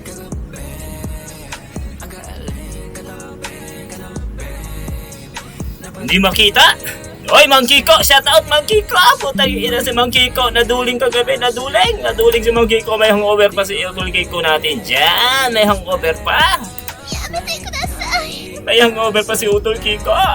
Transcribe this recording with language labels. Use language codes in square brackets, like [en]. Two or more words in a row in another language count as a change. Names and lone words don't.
[tl] Hindi makita! Oy, Mang Kiko! Shout out, Mang Kiko! Putang ina si Mang Kiko! Naduling kagabi! Naduling! Naduling si Mang Kiko! May hangover pa si Idol Kiko natin dyan! May hangover pa! [ja] やめてください [tl] May hangover pa si Utol Kiko!